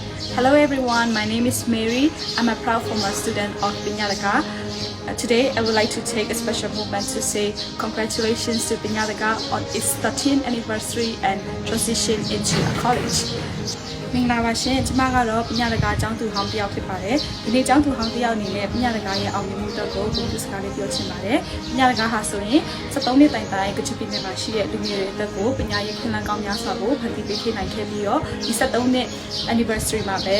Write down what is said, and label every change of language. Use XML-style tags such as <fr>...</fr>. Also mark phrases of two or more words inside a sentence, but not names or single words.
<en>Hello everyone, my name is Mary. I'm a proud former student of Pinyadaga. Today I would like to take a special moment to say congratulations to Pinyadaga on its 13th anniversary and transition into a college.</en> <my>မင်္ဂလာပါရှင်ကျွန်မကတော့ပညာတကာကျောင်းသူဟောင်းတစ်ယောက်ဖြစ်ပါတယ်ဒီနေ့ကျောင်းသူဟောင်းတစ်ယောက်အနေနဲ့ပညာတကာရဲ့အောင်မြင်မှုအတွက်ကိုဂုဏ်ပြုစကားလေးပြောချင်ပါတယ်ပညာတကာဟာဆိုရင်73နှစ် တိုင်တိုင်ကချူပြည်နယ်မှာရှိတဲ့လူငယ်တွေအတွက်ကိုပညာရေးခွင့်လန်းကောင်းများစွာကိုဖန်တီးပေးခဲ့နိုင်ခဲ့ပြီးတော့ဒီ73နှစ် anniversary မှာပဲ</my>